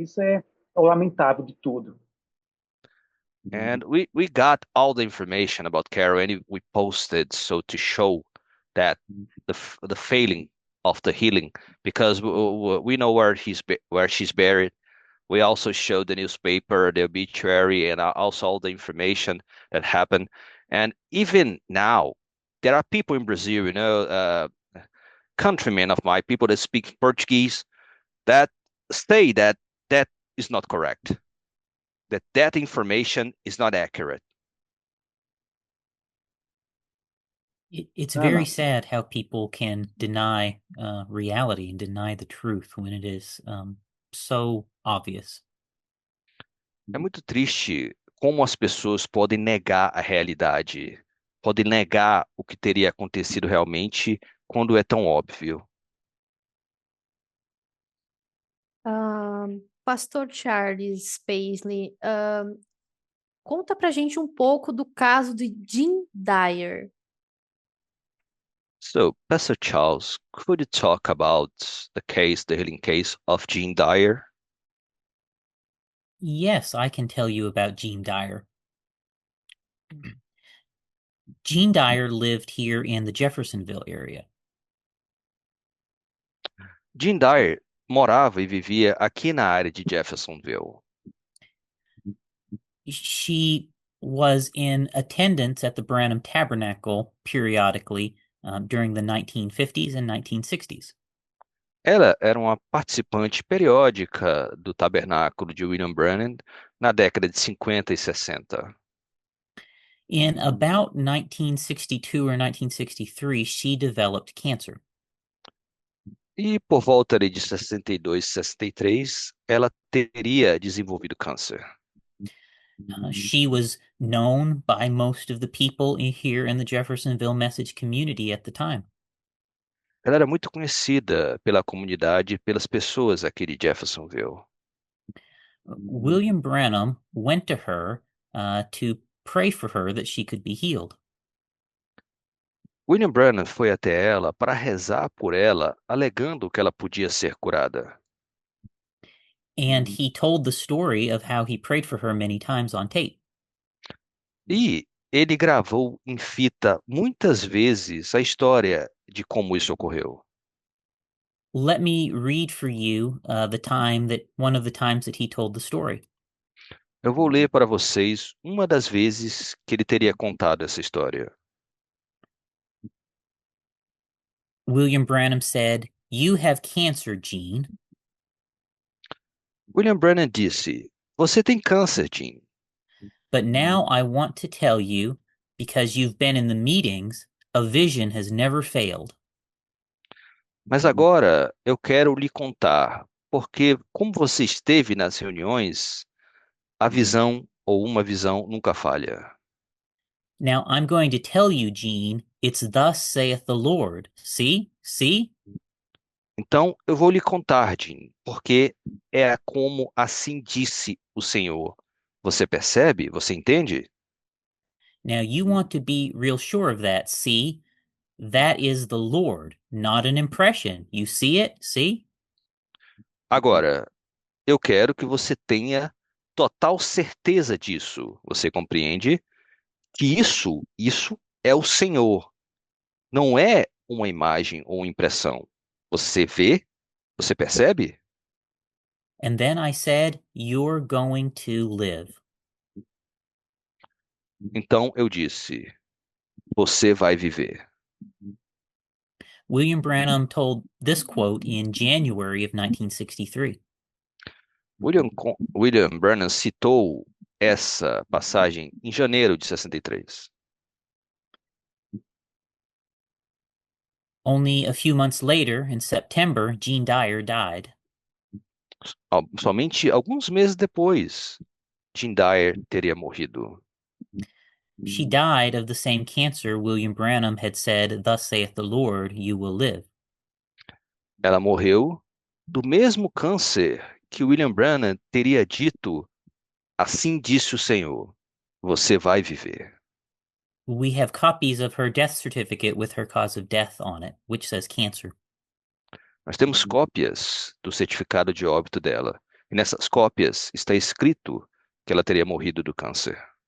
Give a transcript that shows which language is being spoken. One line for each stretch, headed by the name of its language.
Portuguese: Isso é o lamentável de tudo.
English: And we got all the information about Carol, and we posted so to show that the failing of the healing, because we know where she's buried. We also showed the newspaper, the obituary, and also all the information that happened. And even now, there are people in Brazil, countrymen of mine, people that speak Portuguese, that say that is not correct, that information is not accurate. It's very sad how people can deny reality and deny the truth when it is so obvious.
Portuguese: É muito triste como as pessoas podem negar a realidade, podem negar o que teria acontecido realmente quando é tão óbvio. Pastor Charles Paisley, conta pra gente um pouco do caso de Jim Dyer.
English: So, Pastor Charles, could you talk about the healing case of Gene Dyer? Yes, I can tell you about Gene Dyer. Gene Dyer lived here in the Jeffersonville area.
Portuguese: Gene Dyer morava e vivia aqui na área de Jeffersonville.
English: She was in attendance at the Branham Tabernacle periodically during the 1950s and 1960s.
Portuguese: Ela era uma participante periódica do tabernáculo de William Branham na década de 50 e 60.
English: In about 1962 or 1963, she developed cancer.
Portuguese: E por volta ali de 62, 63, ela teria desenvolvido câncer.
English: She was known by most of the people here in the Jeffersonville Message community at the time.
Portuguese: Ela era muito conhecida pela comunidade e pelas pessoas aqui de Jeffersonville.
English: William Branham went to her to pray for her that she could be healed.
Portuguese: William Branham foi até ela para rezar por ela, alegando que ela podia ser curada.
English: And he told the story of how he prayed for her many times on tape.
Portuguese: E ele gravou em fita muitas vezes a história de como isso ocorreu.
English: Let me read for you one of the times that he told the story.
Portuguese: Eu vou ler para vocês uma das vezes que ele teria contado essa história.
English: William Branham said, "You have cancer, Gene."
Portuguese: William Branham disse: Você tem câncer, Jim.
English: But now I want to tell you, because you've been in the meetings, a vision has never failed.
Portuguese: Mas agora eu quero lhe contar, porque como você esteve nas reuniões, a visão ou uma visão nunca falha.
English: Now I'm going to tell you, Gene, it's thus saith the Lord. See? See?
Portuguese: Então eu vou lhe contar, Jim, porque é como assim disse o Senhor. Você percebe? Você entende?
English: Now you want to be real sure of that. See? That is the Lord, not an impression. You see it? See?
Portuguese: Agora, eu quero que você tenha total certeza disso. Você compreende? Que isso é o Senhor. Não é uma imagem ou impressão. Você vê? Você percebe?
English: And then I said, "You're going to live."
Portuguese: Então eu disse: Você vai viver.
English: William Branham told this quote in January of 1963.
Portuguese: William Branham citou essa passagem em janeiro de 63.
English: Only a few months later, in September, Gene Dyer died.
Portuguese: Somente alguns meses depois, Jim Dyer teria morrido.
English: She died of the same cancer William Branham had said, "Thus saith the Lord, you will live."
Portuguese: Ela morreu do mesmo câncer que William Branham teria dito: Assim disse o Senhor, você vai viver.
English: We have copies of her death certificate with her cause of death on it, which says cancer.
Portuguese: Nós temos cópias do certificado de óbito dela. E nessas cópias está escrito que ela teria morrido do câncer.